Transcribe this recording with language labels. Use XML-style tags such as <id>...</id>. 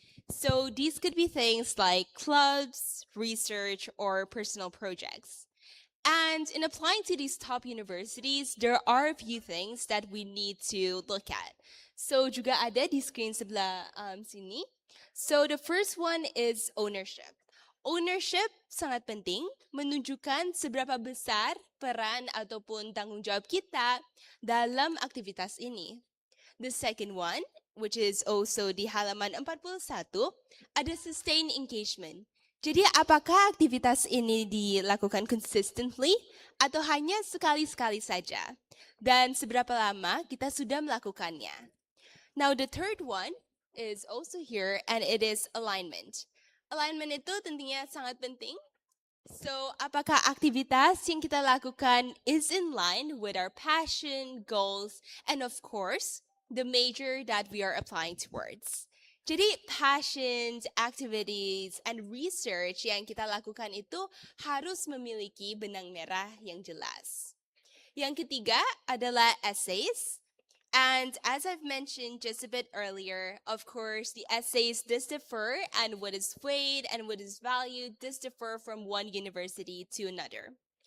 <en>So these could be things like clubs, research, or personal projects. And in applying to these top universities, there are a few things that we need to look at.</en> <id>So juga ada di screen sebelah sini.</id> <en>So the first one is ownership.</en> <id>Ownership sangat penting, menunjukkan seberapa besar peran ataupun tanggung jawab kita dalam aktivitas ini.</id> <en>The second one, which is also</en> <id>di halaman 41, ada</id> <en>sustained engagement.</en> <id>Jadi apakah aktivitas ini dilakukan consistently atau hanya sekali-sekali saja? Dan seberapa lama kita sudah melakukannya?</id> <en>Now the third one is also here and it is alignment.</en> <id>Alignment itu tentunya sangat penting. So, apakah aktivitas yang kita lakukan</id> <en>is in line with our passion, goals, and of course, the major that we are applying towards.</en> <id>Jadi,</id> <en>passions, activities, and research</en> <id>yang kita lakukan itu harus memiliki benang merah yang jelas. Yang ketiga adalah essays.</id> <en>And as I've mentioned just a bit earlier, of course, the essays does differ, and what is weighed and what is valued does differ from one university to another.</en>